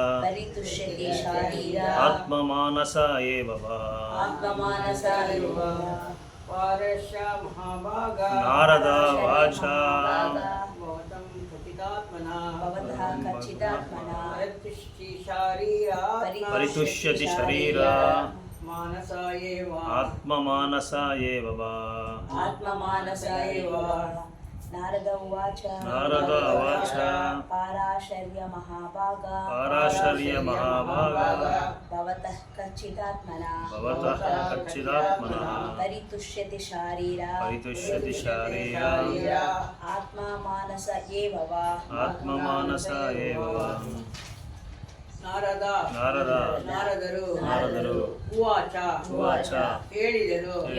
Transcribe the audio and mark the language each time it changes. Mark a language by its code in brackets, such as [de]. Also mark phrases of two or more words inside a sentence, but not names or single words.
[sa] ಆತ್ಮಮಾನಸ ಏವ ನಾರದ ವಾಚ ಪರಿತುಷ್ಯತಿ ಶರೀರ ಆತ್ಮಮಾನಸ ಏವ ನಾರದ ಉವಾಚ ಪಾರಾಶರ್ಯ ಮಹಾಭಾಗ ಭವತಃ ಕಚ್ಚಿದಾತ್ಮನಃ ಪರಿತುಷ್ಯತಿ ಶಾರೀರ ಆತ್ಮಮಾನಸ ಏವ [kn] ನಾರದರು ಉವಾಚ ಹೇಳಿದರು.